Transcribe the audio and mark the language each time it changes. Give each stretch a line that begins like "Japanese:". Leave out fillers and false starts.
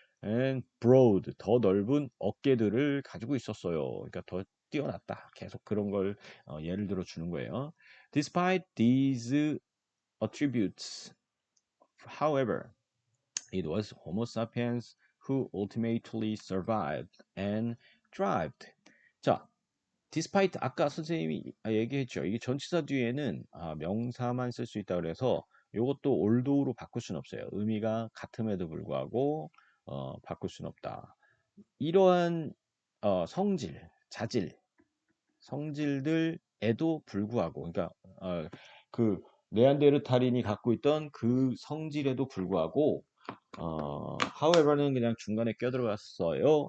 English: and broad
Korean: 더 넓은 어깨들을 가지고 있었어요. 그러니까 더 뛰어났다. 계속 그런 걸 예를 들어 주는 거예요.
English: Despite these attributes, however, it was Homo sapiens who ultimately survived and thrived.
Korean: 자, despite 아까 선생님이 얘기했죠. 이게 전치사 뒤에는 명사만 쓸 수 있다 그래서 이것도 although로 바꿀 수는 없어요. 의미가 같음에도 불구하고 바꿀 수는 없다. 이러한 성질, 자질, 성질들에도 불구하고, 그러니까 그 네안데르탈인이 갖고 있던 그 성질에도 불구하고, however는 그냥 중간에 껴들어갔어요.